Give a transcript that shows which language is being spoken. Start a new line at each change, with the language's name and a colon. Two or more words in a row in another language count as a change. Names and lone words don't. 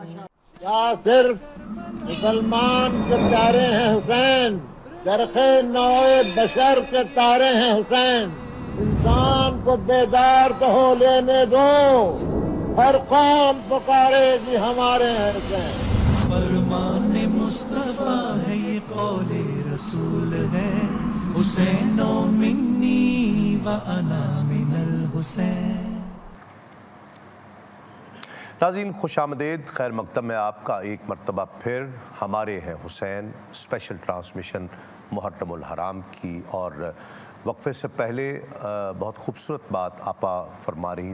Urdu: کیا صرف مسلمان کے پیارے ہیں حسین چرخے نوع بشر کے تارے ہیں حسین انسان کو بیدار تو ہو لینے دو ہر قوم پکارے گی ہمارے ہیں حسین فرمان مصطفیٰ ہے یہ قول رسول ہے
Arabic: حسین منی و انا من الحسین
Urdu: ناظرین خوش آمدید خیر مقدم میں آپ کا ایک مرتبہ پھر ہمارے ہیں حسین
English: special transmission
Urdu: محرم الحرام کی اور وقفے سے پہلے بہت خوبصورت بات آپا فرما رہی